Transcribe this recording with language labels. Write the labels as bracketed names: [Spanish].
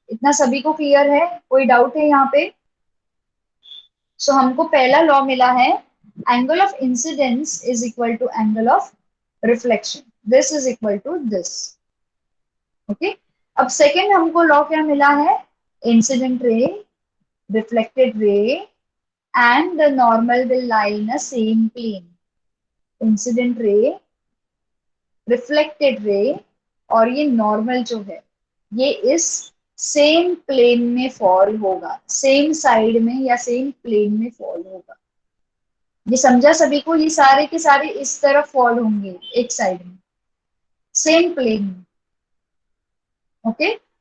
[Hindi] इतना सभी को क्लियर है? कोई डाउट है यहाँ पे? सो हमको पहला लॉ मिला है [English] Angle of incidence is equal to angle of reflection. This is equal to this. [Hindi] Okay, अब सेकेंड हमको लॉ क्या मिला है? [English] Incident ray, reflected ray and the normal will lie in a same plane. Incident ray, reflected ray [Hindi] और ये normal जो है ये इस सेम प्लेन में फॉल होगा, सेम साइड में या सेम प्लेन में फॉल होगा। ये समझा सभी को? ये सारे के सारे इस तरफ फॉल होंगे एक साइड में, सेम प्लेन में। ओके।